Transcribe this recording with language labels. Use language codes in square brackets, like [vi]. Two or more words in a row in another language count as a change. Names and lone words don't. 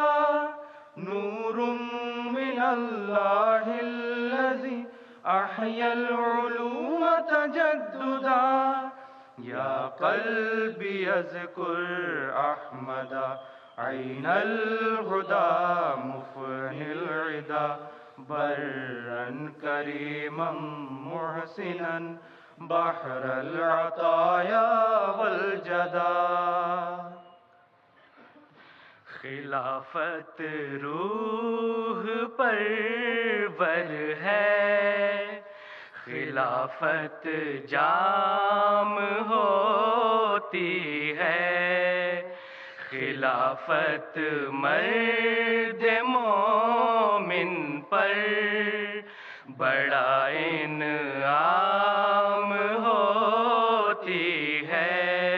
[ar] نور من اللہ الذی احیا العلوم تجددا یا قلبی اذکر احمد عین الہدی مفنی العدا برا کریما محسنا بحر العطایا والجدا [ur] خلافت روح پرور ہے خلافت جام ہوتی ہے خلافت مرد مومن پر بڑا انعام ہوتی ہے